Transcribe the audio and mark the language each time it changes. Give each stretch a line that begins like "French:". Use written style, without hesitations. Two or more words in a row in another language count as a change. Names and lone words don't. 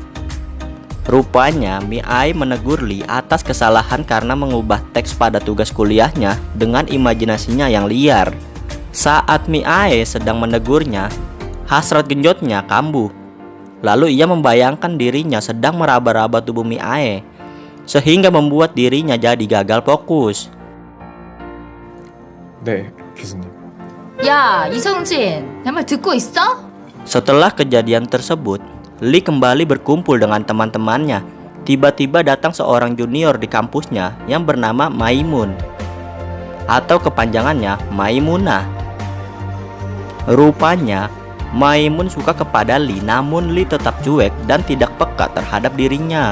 Indonesian: Rupanya Miae menegur Lee atas kesalahan karena mengubah teks pada tugas kuliahnya dengan imajinasinya yang liar. Saat Miae sedang menegurnya, hasrat genjotnya kambuh. Lalu ia membayangkan dirinya sedang meraba-raba tubuh Miae, sehingga membuat dirinya jadi gagal fokus.
Korean: 네, 교수님. 야, 이성진, 내 말 듣고 있어?
Indonesian: Setelah kejadian tersebut, Lee kembali berkumpul dengan teman-temannya. Tiba-tiba datang seorang junior di kampusnya yang bernama Maimun, atau kepanjangannya Maimunah. Rupanya Maimun suka kepada Lee, namun Lee tetap cuek dan tidak peka terhadap dirinya.